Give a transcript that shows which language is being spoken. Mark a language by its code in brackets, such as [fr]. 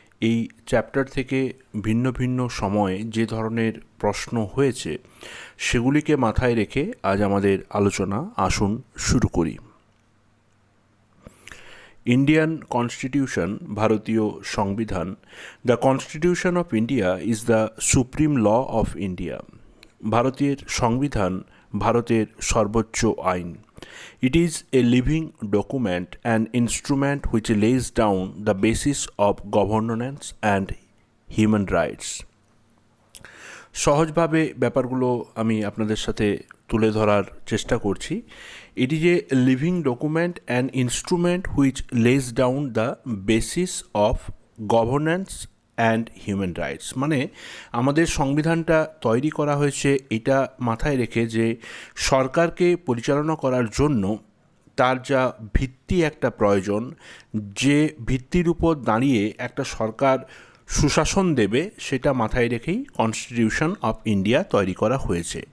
[bn] এই চ্যাপ্টার থেকে ভিন্ন ভিন্ন সময়ে যে ধরনের প্রশ্ন হয়েছে সেগুলিকে মাথায় রেখে আজ আমাদের আলোচনা আসুন শুরু করি। ইন্ডিয়ান কনস্টিটিউশন, ভারতীয় সংবিধান। [en] The constitution of India is the supreme law of India. [bn] ভারতের সংবিধান ভারতের সর্বোচ্চ আইন। [en] It is a living document, an instrument which lays down the basis of governance and human rights. [bn] সহজভাবে ব্যাপারগুলো আমি আপনাদের সাথে তুলে ধরার চেষ্টা করছি। [en] It is a living document, an instrument which lays down the basis of governance and human rights. [bn] মানে আমাদের সংবিধানটা তৈরি করা হয়েছে এটা মাথায় রেখে যে সরকারকে পরিচালনা করার জন্য তার যা ভিত্তি একটা প্রয়োজন, যে ভিত্তির উপর দাঁড়িয়ে একটা সরকার সুশাসন দেবে, সেটা মাথায় রেখেই কনস্টিটিউশন অফ ইন্ডিয়া তৈরি করা হয়েছে।